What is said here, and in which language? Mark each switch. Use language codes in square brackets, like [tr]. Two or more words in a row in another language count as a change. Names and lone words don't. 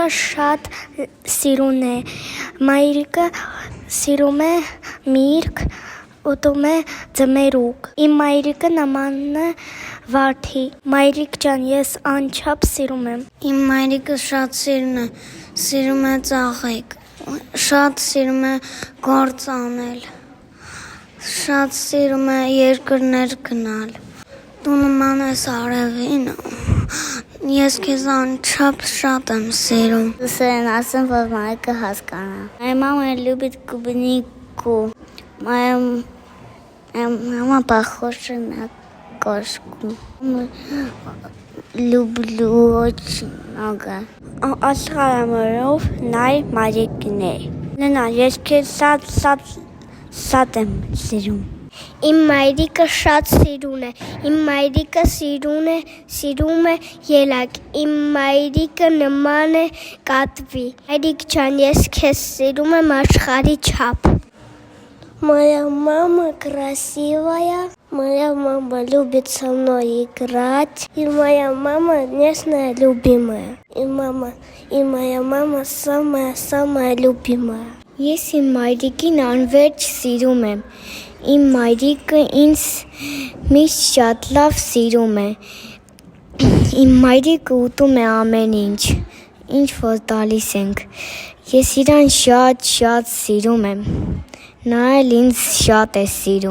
[hy] շատ սիրուն է։ Մայրիկը սիրում է միրգ, ուտում է ձմերուկ։ Իմ մայրիկը նման է վարդի։ Մայրիկ ջան, ես անչափ սիրում եմ։ Իմ մայրիկը շատ սիրում է ծաղիկ։ Շատ սիրում է գործ անել։ Շատ սիրում է երկրներ գնալ։ Դու նման ես արևին։ Ես քեզ անչափ շատ եմ сирում։ Սեն ասեմ, որ մայրիկը հասկանա։ [ru] Моя мама любит клубнику. Мама похожа на кошку. Люблю очень много. [hy] Աշխարհամարով նայ մայրիկներ։ Ննա, ես քեզ շատ եմ սիրում։ Իմ մայրիկը շատ սիրուն է։ Իմ մայրիկը սիրում է ելակ։ Իմ մայրիկը նման է կատվի։ Մայրիկ ջան, ես քեզ սիրում եմ աշխարհի չափ։ [ru] Моя мама красивая, моя мама любит со мной играть, и моя мама нежная, любимая. И моя мама самая любимая. [hy] Ես իմ մայրիկին անverջ սիրում եմ։ Իմ մայրիկը ինձ միշտ շատ լավ սիրում է։ Իմ մայրիկը ուտում է ամեն ինչ որ տալիս ենք։ Ես իրան շատ սիրում եմ։ Նա էլ ինձ շատ է սիրում։